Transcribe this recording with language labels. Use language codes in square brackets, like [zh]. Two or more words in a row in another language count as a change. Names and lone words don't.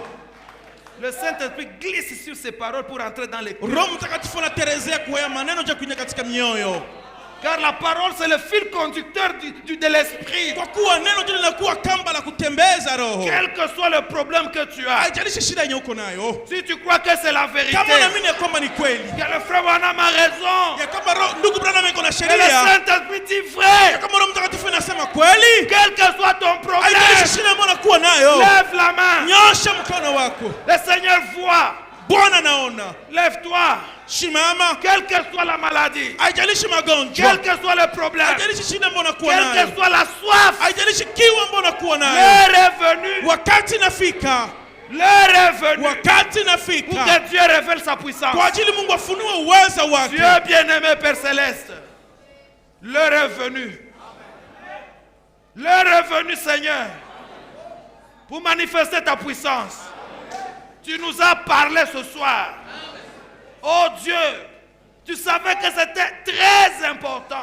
[fr] Le Saint-Esprit glisse sur ces paroles pour entrer dans les cœurs. [sw] Roho Mtakatifu anaterezea kwa haya maneno ya kuingia katika mioyo. [fr] Car la parole c'est le fil conducteur de l'esprit. [sw] Kwa kuwa neno ndio linakuwa kamba la kutembeza roho. [fr] Quel que soit le problème que tu as. [sw] Haijalishi shida yenye uko nayo. [fr] Si tu crois que c'est la vérité. [sw] Kama unaamini ya kwamba ni kweli. [fr] Que le frère Branham a raison. [sw] Ya kwamba ndugu Branham iko na [fr] Que le [sw] sheria. [fr] Saint-Esprit dit vrai. [sw] Ya kama Roho Mtakatifu anasema kweli. [fr] Quel que soit ton problème. [sw] Haijalishi shida ambayo unakuwa nayo. [fr] Lève la main. [sw] Nyosha mkono wako. [fr] Le Seigneur voit. [sw] Bwana naona. [fr] Lève-toi. [sw] Shimama. [fr] Quelle que soit la maladie. [sw] Haijalishi magonjwa. [fr] Quel que soit le problème. [sw] Haijalishi shida ambayo unakuwa [fr] Quelle [sw] nayo. [fr] que soit la soif. [sw] Haijalishi kiu ambayo unakuwa nayo. [fr] L'heure est venue. [sw] Wakati nafika. [fr] L'heure est venue. [sw] Wakati [fr] Pour [sw] nafika. [fr] que Dieu révèle sa puissance. [sw] Kwa ajili Mungu afunue uweza wake. [fr] Dieu bien-aimé Père Céleste. L'heure est venue. L'heure est venue, Seigneur. Pour manifester ta puissance. Tu nous as parlé ce soir. Oh Dieu, tu savais que c'était très important.